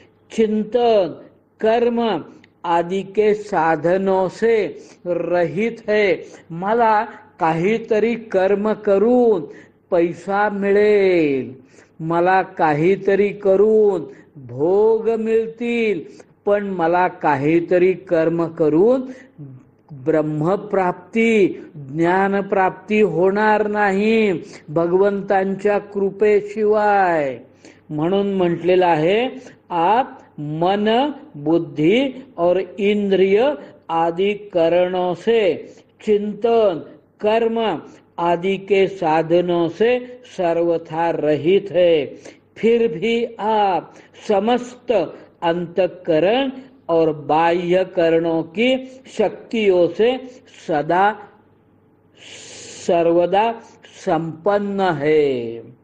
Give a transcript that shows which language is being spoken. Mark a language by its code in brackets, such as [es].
[hi] चिंतन कर्म आदि के साधनों से रहित है. [mr] मला काहीतरी कर्म करून पैसा मिळेल, मला काहीतरी करून भोग मिळतील, पण मला काहीतरी कर्म करून ब्रह्मप्राप्ती, ज्ञानप्राप्ती होणार नाही भगवंतांच्या कृपेशिवाय. म्हणून म्हटलेलं आहे, [hi] आप मन बुद्धि और इंद्रिय आदि कारणों से चिंतन कर्म आदि के साधनों से सर्वथा रहित है. फिर भी आप समस्त अंतःकरण और बाह्य करणों की शक्तियों से सदा सर्वदा संपन्न है.